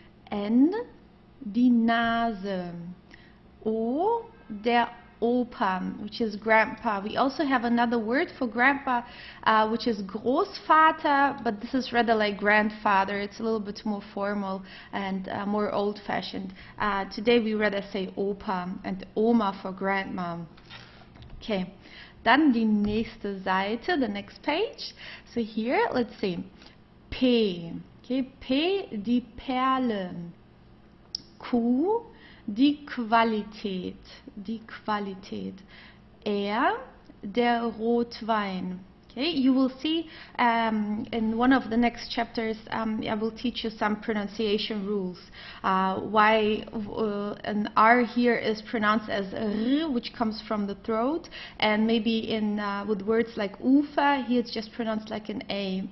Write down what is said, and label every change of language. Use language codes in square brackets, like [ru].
[de] N, die Nase. O, der Opa, [en] which is grandpa. We also have another word for grandpa, which is Großvater, but this is rather like grandfather. It's a little bit more formal and more old-fashioned. Today we rather say Opa and Oma for grandma. [de] Okay, dann die nächste Seite, [en] the next page. So here, let's see. P, okay, P, [de] die Perle. Q, die Qualität, die Qualität. R, der Rotwein. [en] Okay, you will see in one of the next chapters, I will teach you some pronunciation rules. Why an R here is pronounced as R, which comes from the throat, and maybe in with words like Ufer, here it's just pronounced like an A.